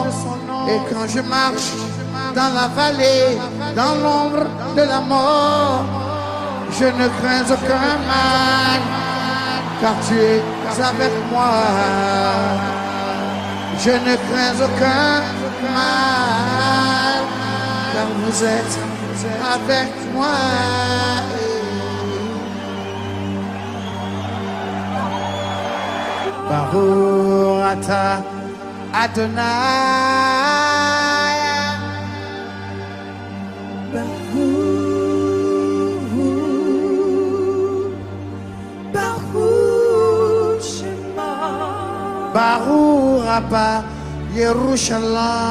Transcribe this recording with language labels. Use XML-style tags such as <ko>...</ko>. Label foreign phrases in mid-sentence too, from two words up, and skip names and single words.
<fr>Et quand je marche dans la vallée, dans l'ombre de la mort, je ne crains aucun mal, car tu es avec moi. Je ne crains aucun mal, car vous êtes avec moi.</fr> <he>ברוך אתה אדוני, ברוך שמע, ברוך רבה ירושלים,</he>